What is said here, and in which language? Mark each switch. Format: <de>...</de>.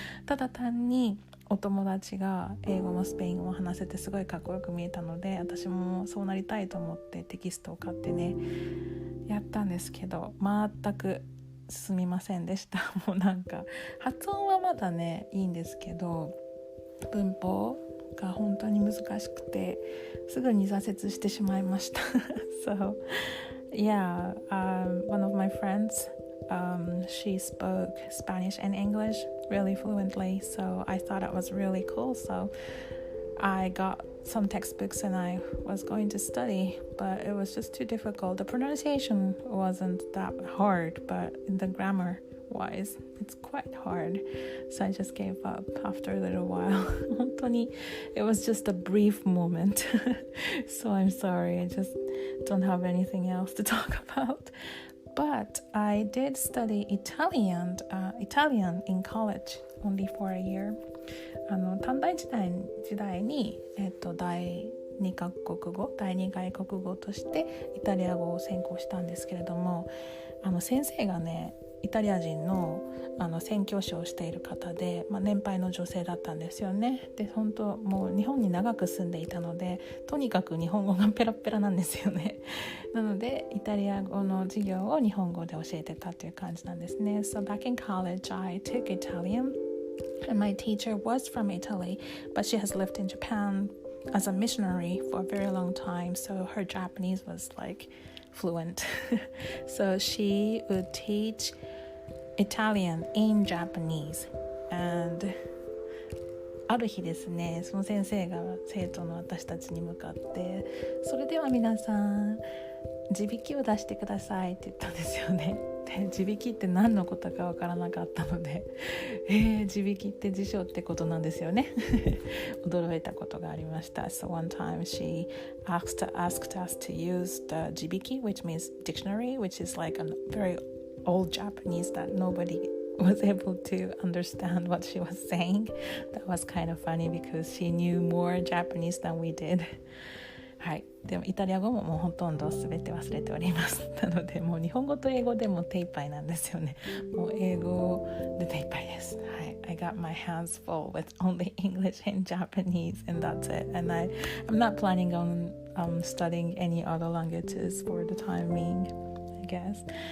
<ja>ただ単にお友達が英語もスペイン語も話せてすごいかっこよく見えたので、私もそうなりたいと思ってテキストを買ってねやったんですけど、全く進みませんでした。もうなんか発音はまだねいいんですけど、文法が本当に難しくてすぐに挫折してしまいました。</ja> <en>So yeah, one of my friends, she spoke Spanish and English really fluently, so I thought it was really cool. So I got some textbooks and I was going to study, but it was just too difficult. The pronunciation wasn't that hard, but the grammar wise, it's quite hard. So I just gave up after a little while.</en> <ja>本当に</ja> <en>it was just a brief moment. So I'm sorry, I just don't have anything else to talk about. But I did study Italian in college only for a year.</en> <ja>短大時代に、第2外国語としてイタリア語を専攻したんですけれども、先生がねイタリア人の宣教師をしている方で、年配の女性だったんですよね。で、本当もう日本に長く住んでいたので、とにかく日本語がペラペラなんですよね。なのでイタリア語の授業を日本語で教えてたという感じなんですね。</ja> <en>So back in college, I took Italian, and my teacher was from Italy, but she has lived in Japan as a missionary for a very long time, so her Japanese was like fluent. So she would teach Italian in Japanese, and</en> <ja>ある日ですね、その先生が生徒の私たちに向かって、それでは皆さん字引きを出してくださいって言ったんですよね。で、字引きって何のことかわからなかったので、字引きって辞書ってことなんですよね。驚いたことがありました。</ja> <en>So one time she asked us to use the 字引き, which means dictionary, which is like a very old Japanese that nobody was able to understand what she was saying. That was kind of funny because she knew more Japanese than we did.</en> <ja>はい、でもイタリア語ももうほとんど全て忘れておりますなのでもう日本語と英語でも手一杯なんですよね。もう英語で手一杯です。</ja> <en>はい、I got my hands full with only English and Japanese and that's it, and I'm not planning on studying any other languages for the time being, I guess.</en>